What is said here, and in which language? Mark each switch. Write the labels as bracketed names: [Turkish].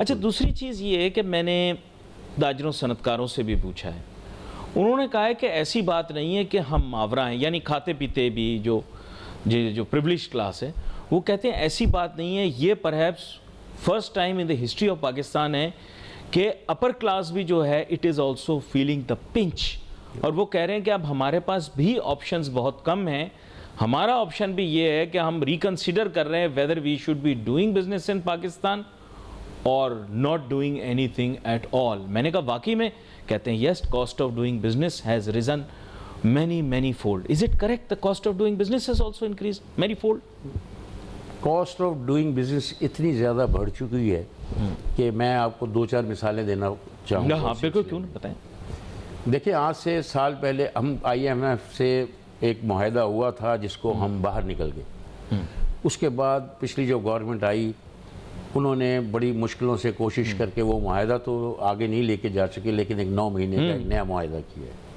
[Urdu] اچھا, دوسری چیز یہ ہے کہ میں نے تاجروں صنعتکاروں سے بھی پوچھا ہے, انہوں نے کہا ہے کہ ایسی بات نہیں ہے کہ ہم ماورا ہیں, یعنی کھاتے پیتے بھی جو پریویلیج کلاس ہے, وہ کہتے ہیں ایسی بات نہیں ہے. [English] یہ perhaps first time in the history of Pakistan ہے کہ اپر کلاس [Urdu] بھی جو ہے [English] It is also feeling the pinch. [Urdu] اور وہ کہہ رہے ہیں کہ اب ہمارے پاس بھی آپشنز بہت کم ہیں. ہمارا آپشن بھی یہ ہے کہ ہم ریکنسیڈر کر رہے ہیں [English] whether we should be doing business in Pakistan or not doing anything at all. [Urdu] میں نے کہا واقعی میں, کہتے ہیں [English] yes, cost of doing business has risen many fold. Is it correct the cost of doing business has also increased many fold? [Urdu] Cost of doing business اتنی زیادہ بڑھ چکی ہے کہ میں آپ کو 2-4 مثالیں دینا چاہوں گا. ہاں بالکل، کیوں نہیں بتائیں. دیکھیں آج سے سال پہلے ہم IMF سے ایک معاہدہ ہوا تھا جس کو ہم باہر نکل گئے. اس کے بعد پچھلی جو گورنمنٹ آئی انہوں نے بڑی مشکلوں سے کوشش کر کے وہ معاہدہ تو آگے نہیں لے کے جا سکے، لیکن ایک 9 مہینے کا ایک نیا معاہدہ کیا ہے.